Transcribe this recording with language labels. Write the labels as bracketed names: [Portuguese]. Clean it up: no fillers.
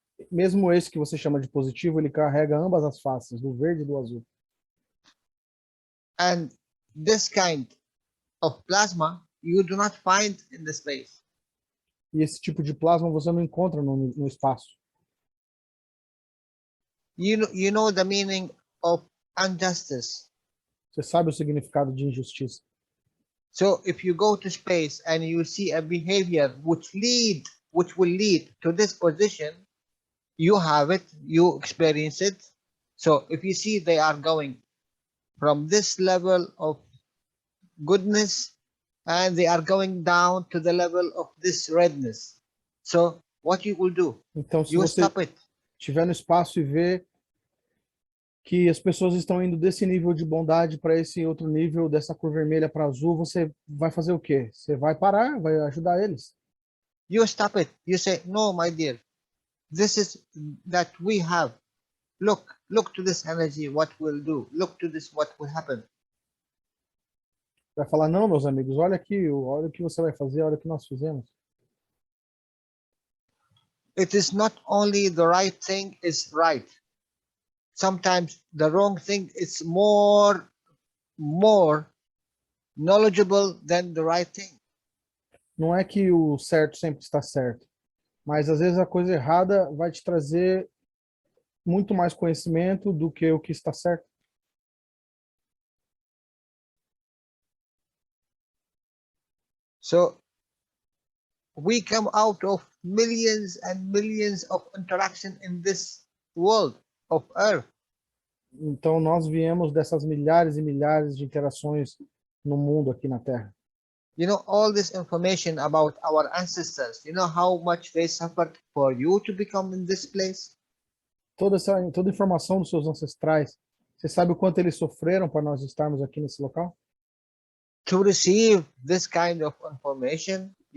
[Portuguese] Mesmo esse que você chama de positivo, ele carrega ambas as faces, do verde e do azul. [English] And this kind of plasma you do not find in the space. [Portuguese] E esse tipo de plasma você não encontra no espaço. [English] You know the meaning of injustice. [Portuguese] Você sabe o significado de injustiça. [English] So if you go to space and you see a behavior which will lead to this position, you have it, you experience it. So if you see they are going from this level of goodness and they are going down to the level of this redness. So what you will do? [Portuguese] Então, se [English] You [Portuguese] você [English] stop it. [Portuguese] estiver no espaço e ver que as pessoas estão indo desse nível de bondade para esse outro nível, dessa cor vermelha para azul, você vai fazer o quê? Você vai parar, vai ajudar eles. [English] You stop it. You say, no, my dear, this is that we have. Look to this energy, what will do. Look to this, what will happen. [Portuguese] Vai falar, não, meus amigos, olha aqui, olha o que você vai fazer, olha o que nós fizemos. [English] It is not only the right thing is right. Sometimes the wrong thing is more knowledgeable than the right thing. [Portuguese] Não é que o certo sempre está certo, mas às vezes a coisa errada vai te trazer muito mais conhecimento do que o que está certo. [English] So we come out of millions and millions of interaction in this world of Earth. [Portuguese] Então nós viemos dessas milhares e milhares de interações no mundo aqui na Terra. [English] You know, all this information about our ancestors, you know how much they suffered for you to become in this place? [Portuguese] Toda informação dos seus ancestrais, você sabe o quanto eles sofreram para nós estarmos aqui nesse local? [English] To receive this kind of information,